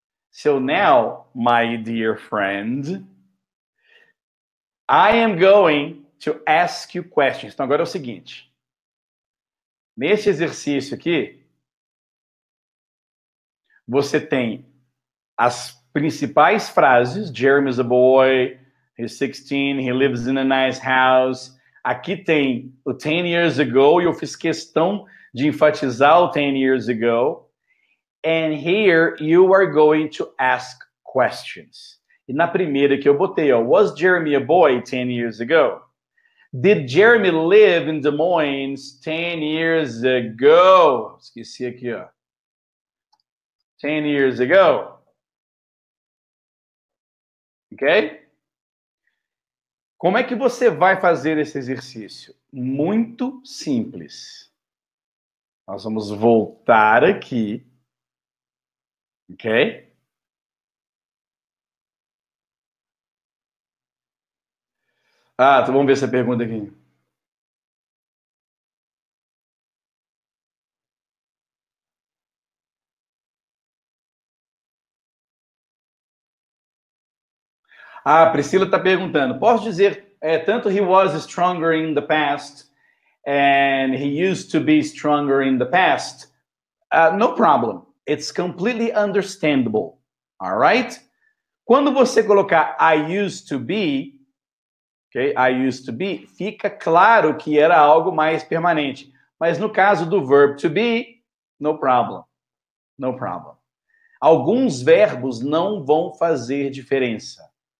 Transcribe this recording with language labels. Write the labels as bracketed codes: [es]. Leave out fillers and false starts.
[en] So now, my dear friend, I am going to ask you questions. [pt] Então, agora é o seguinte. Nesse exercício aqui, você tem as principais frases. [en] Jeremy's a boy, he's 16, he lives in a nice house. [pt] Aqui tem o [en] 10 years ago, [pt] e eu fiz questão de enfatizar o 10 years ago. [en] And here you are going to ask questions. [pt] E na primeira que eu botei, ó, [en] was Jeremy a boy 10 years ago? Did Jeremy live in Des Moines 10 years ago? [pt] Esqueci aqui, ó. [en] 10 years ago. Ok? [pt] Como é que você vai fazer esse exercício? Muito simples. Nós vamos voltar aqui. Ok? Ah, então vamos ver essa pergunta aqui. Ah, Priscila está perguntando. Posso dizer, tanto [en] he was stronger in the past and he used to be stronger in the past? No problem. It's completely understandable. All right? [pt] Quando você colocar [en] I used to be, okay, I used to be, [pt] fica claro que era algo mais permanente. Mas no caso do [en] verb to be, no problem. No problem. [pt] Alguns verbos não vão fazer diferença.